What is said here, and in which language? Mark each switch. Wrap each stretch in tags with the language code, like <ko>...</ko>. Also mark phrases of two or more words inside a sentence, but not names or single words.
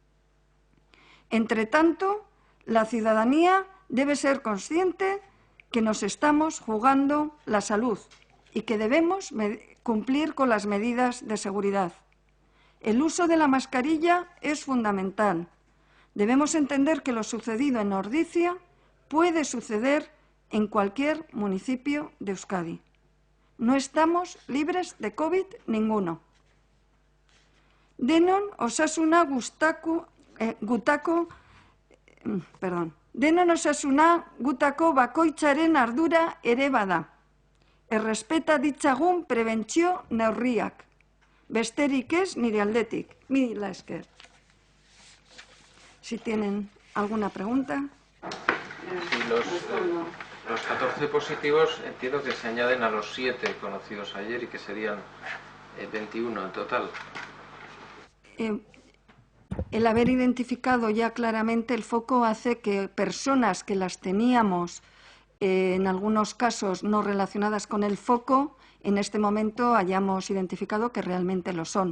<es>Entre tanto, la ciudadanía debe ser consciente que nos estamos jugando la salud y que debemos cumplir con las medidas de seguridad. El uso de la mascarilla es fundamental. Debemos entender que lo sucedido en Ordizia puede suceder en cualquier municipio de Euskadi. No estamos libres de COVID ninguno.</es> <eu>Denon osasuna gutako bakoitzaren ardura ere bada. Errespeta ditzagun prebentzio neurriak. Besterik ez nire aldetik. Mila esker.</eu> <es>Si tienen alguna pregunta. Sí, los 14 positivos entiendo que se añaden a los 7 conocidos ayer y que serían 21 en total. El haber identificado ya claramente el foco hace que personas que las teníamos, en algunos casos no relacionadas con el foco, en este momento hayamos identificado que realmente lo son.</es>